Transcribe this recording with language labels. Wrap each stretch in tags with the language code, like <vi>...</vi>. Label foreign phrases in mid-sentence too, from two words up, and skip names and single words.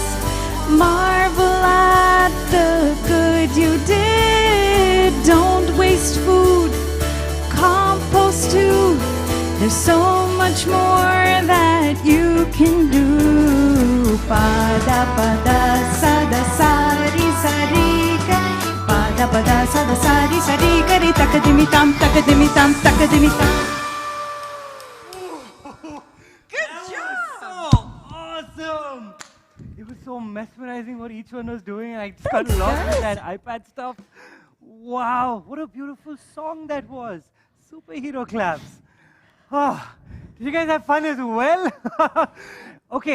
<en>Marvel at the good you did. Don't waste food, compost too. There's so much more that you can do. Pada pada sada sari sari kari. Pada pada sada sari sari kari. Takadimi tam takadimi tam takadimi tam. So awesome! It was so mesmerizing what each one was doing. I just got lost in that iPad stuff. Wow, what a beautiful song that was. Superhero claps. Oh, did you guys have fun as well?</en>